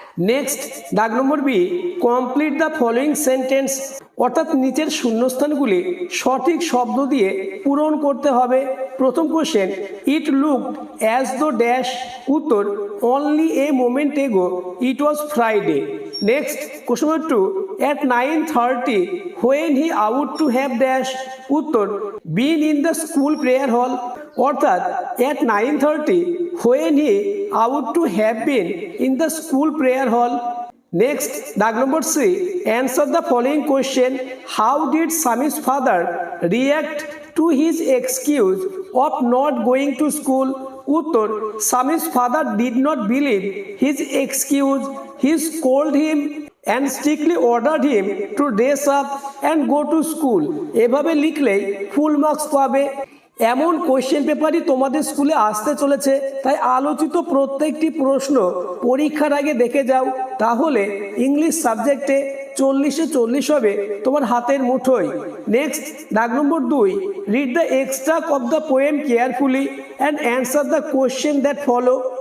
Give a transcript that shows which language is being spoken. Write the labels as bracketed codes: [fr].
[en] Next দাগ number B, complete the following sentence. [bn] অর্থাৎ নিচের শূন্যস্থানগুলি সঠিক শব্দ দিয়ে পূরণ করতে হবে। প্রথম question, [en] It looked as the dash. উত্তর only a moment ago it was Friday. Next question number 2, at 9:30 when he out to have dash। উত্তর been in the school prayer hall। অর্থাৎ at 9:30 when he out to have been in the school prayer hall। Next, dag number C, answer the following question. How did Sami's father react to his excuse of not going to school? Uttor, Sami's father did not believe his excuse. He scolded him and strictly ordered him to dress up and go to school। [bn] এভাবে লিখলেই full marks পাবে। এমন question পেপারই তোমাদের স্কুলে আসতে চলেছে। তাই আলোচিত প্রত্যেকটি প্রশ্ন পরীক্ষার আগে দেখে যাও, তাহলে ইংলিশ সাবজেক্টে 40-এ 40 হবে তোমার হাতের মুঠোয়। [en] Next দাগ number 2, read the extract of the poem carefully and answer the question that follow.